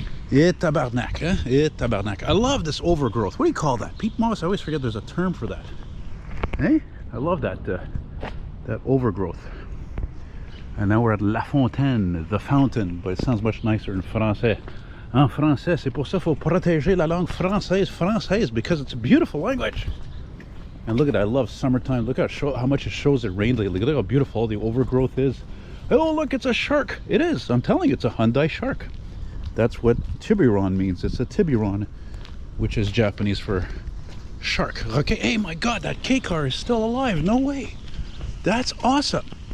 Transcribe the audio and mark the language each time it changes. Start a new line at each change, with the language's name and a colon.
English: Tabarnak, huh? Tabarnak. I love this overgrowth. What do you call that? Peat moss? I always forget there's a term for that. Hey, I love that that overgrowth. And now we're at La Fontaine, the fountain, but it sounds much nicer in français.
French: En français, c'est pour ça qu'il faut protéger la langue française,
English: because it's a beautiful language. And look at that, I love summertime. Look at how much it shows it rained lately. Look how beautiful all the overgrowth is. Oh, look, it's a shark. It is. I'm telling you, it's a Hyundai shark. That's what tiburon means. It's a tiburon, which is Japanese for shark. Okay, hey, my God, that K car is still alive. No way. That's awesome.